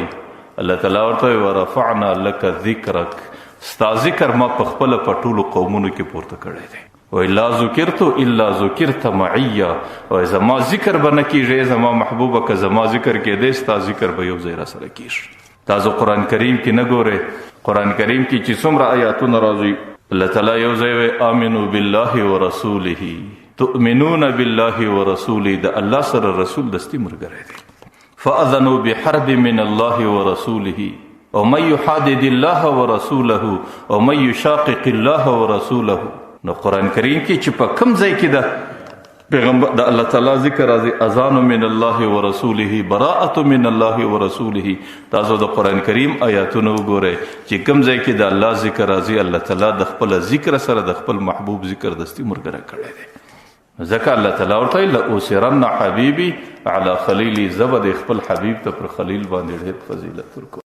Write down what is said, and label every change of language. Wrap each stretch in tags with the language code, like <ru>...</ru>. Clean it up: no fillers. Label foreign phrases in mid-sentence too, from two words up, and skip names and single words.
<ps>الله تعالی ورته وایي</ps> <ar>ورفعنا لک ذکرک،</ar> <ps>ستا ذکر ما په خپله په ټولو قومونو کې پورته کړی دی. وایي</ps> <ar>لا ذکرت الا ذکرت معیه،</ar> <ps>وایي زما ذکر به نه کېږي زما محبوبه، که زما ذکر کېدی ستا ذکر به یو ځای راسره کېږي. تاسو قرآن کریم کې نه ګورئ، قرآن کریم کې چې څومره آیاتونه راځي الله تعالی یو ځای وایي</ps> <ar>آمنوا بالله ورسوله، تؤمنون بالله ورسوله،</ar> <ps>د الله سره رسول دستي ملګری دی.</ps> <ar>فاذنوا بحرب من الله ورسوله ومن يحادد الله ورسوله ومن يشاقق الله ورسوله.</ar> <ps>نو قرآن کریم کې چې په کوم ځای کې ده پیغمبر د الله تعالی ذکر راځي،</ps> <ar>اذان من الله ورسوله، براءة من الله ورسوله.</ar> <ps>تاسو د قرآن کریم آیاتونه وګورئ چې کوم ځای کې د الله ذکر راځي، الله تعالی د خپل ذکر سره د خپل محبوب ذکر دستي ملګری کړی دی. ځکه الله تعالی ورته</ps> <ar>لأوسرن حبیبي علی خلیلي،</ar> <ps>زه به د خپل حبیب ته پر خلیل باندې ډېر فضیلت ورکوم.</ps>